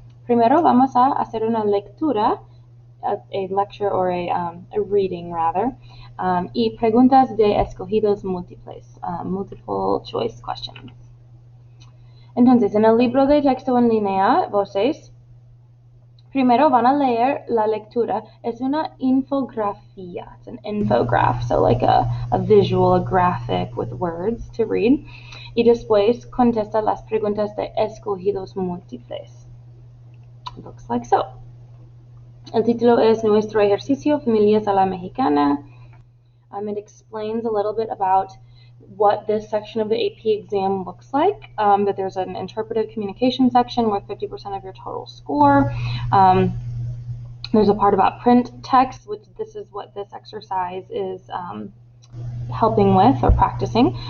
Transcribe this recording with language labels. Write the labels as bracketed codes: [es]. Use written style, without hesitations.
[es] Primero vamos a hacer una lectura, [en] a lecture or a reading rather, [es] y preguntas de escogidos múltiples, [en] multiple choice questions. [es] Entonces, en el libro de texto en línea, Voces, primero van a leer la lectura. Es una infografía. [en] It's an infograph, so like a visual, a graphic with words to read. [es] Y después contesta las preguntas de escogidos múltiples. [en] It looks like so. [es] El título es Nuestro ejercicio, familias a la mexicana. [en] It explains a little bit about what this section of the AP exam looks like, that there's an interpretive communication section with 50% of your total score. There's a part about print text, which this is what this exercise is helping with or practicing.